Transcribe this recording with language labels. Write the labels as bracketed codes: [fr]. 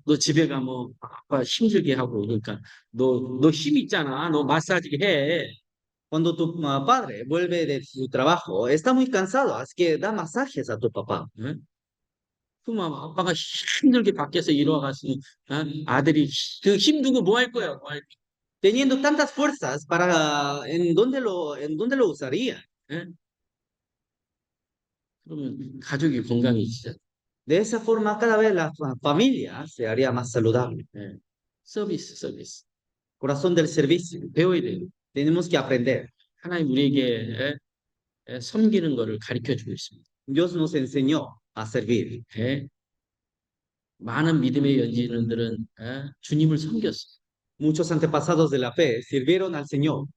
[ko] 너 집에 가면 아빠 힘들게 하고 그러니까 너 힘 있잖아. 너 마사지 해. [es] Cuando tu padre vuelve de su trabajo, está muy cansado, así que da masajes a tu papá. [ko] 응? 그럼 아빠가 힘들게 밖에서 일어가서 아들이 그 힘 두고 뭐 할 거야? 뭐 할, [es] Teniendo tantas fuerzas, ¿en dónde lo usaría? [ko] 응? 그러면 가족이 건강해지잖아. [es] De esa forma, cada vez la familia se haría más saludable. [ko] 예. 서비스. [es] Corazón del servicio. [ko] 배워야 돼요. [es] Tenemos que aprender. [ko] 하나님 우리에게 섬기는 거를 가르쳐 주고 있습니다. [es] Dios nos enseñó a servir. [ko] 예. 많은 믿음의 연지인들은 주님을 섬겼어요. [es] Muchos antepasados de la fe sirvieron al Señor